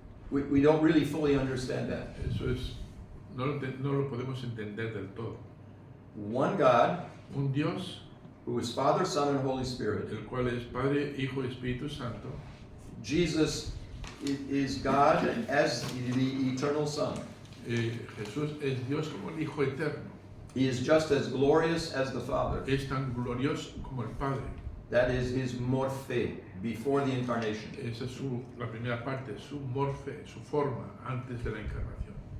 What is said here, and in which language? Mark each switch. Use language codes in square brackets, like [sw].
[en] We don't really fully understand that. [es] Eso es, no lo podemos entender del todo. [en] One God, [es] Un Dios, [en] who is Father, Son, and Holy Spirit. [es] el cual es Padre, Hijo y Espíritu Santo. [en] Jesus is God as the eternal Son. [es] Jesús es Dios como el Hijo eterno. [en] He is just as glorious as the Father. [es] Es tan glorioso como el Padre. [en] That is his morphe before the incarnation. [es] Esa es la primera parte, su morfe, su forma antes de la encarnación.